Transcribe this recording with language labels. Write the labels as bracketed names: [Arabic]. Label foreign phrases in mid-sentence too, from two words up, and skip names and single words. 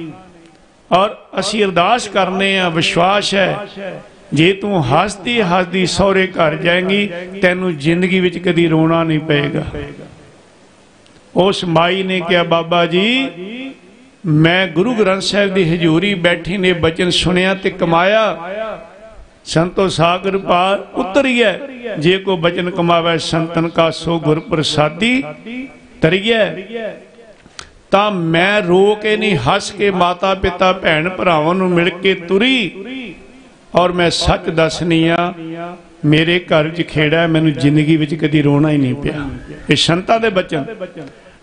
[Punjabi] ਔਰ ਅਸੀ ਅਰਦਾਸ ਕਰਨੇ ਆ, ਵਿਸ਼ਵਾਸ ਹੈ ਜੇ ਤੂ ਹਸਦੀ ਹਸਦੀ ਸਹੁਰੇ ਘਰ ਜਾਏਂਗੀ, ਤੇਨੂ ਜ਼ਿੰਦਗੀ ਵਿਚ ਕਦੀ ਰੋਨਾ ਨਹੀਂ ਪੇਗਾ। [Hindi] उस माई ने कहा, [Punjabi] ਬਾਬਾ ਜੀ ਮੈਂ ਗੁਰੂ ਗ੍ਰੰਥ ਸਾਹਿਬ ਕੀ ਹਜ਼ੂਰੀ ਬੈਠੀ ਨੇ ਬਚਨ ਸੁਣਿਆ ਤੇ ਕਮਾਇਆ। ਸੰਤੋ ਸਾਗਰ ਪਾਰ ਉਤਰੀਐ, ਜੇ ਕੋ ਬਚਨ ਕਮਾਵੈ ਸੰਤਨ ਕਾ ਸੋ ਗੁਰ ਪਰਸਾਦੀ ਤਰੀਐ। ਤਾਂ ਮੈਂ ਰੋ ਕੇ ਨਹੀਂ, ਹੱਸ ਕੇ ਮਾਤਾ ਪਿਤਾ ਭੈਣ ਭਰਾਵਾਂ ਨੂੰ ਮਿਲ ਕੇ ਤੁਰੀ। ਔਰ ਮੈਂ ਸੱਚ ਦੱਸਨੀ ਆ, ਮੇਰੇ ਘਰ ਚ ਖੇੜਾ ਹੈ, ਮੈਨੂੰ ਜ਼ਿੰਦਗੀ ਵਿਚ ਕਦੀ ਰੋਣਾ ਹੀ ਨਹੀਂ ਪਿਆ। ਏ ਸੰਤਾਂ ਦੇ ਬਚਨ।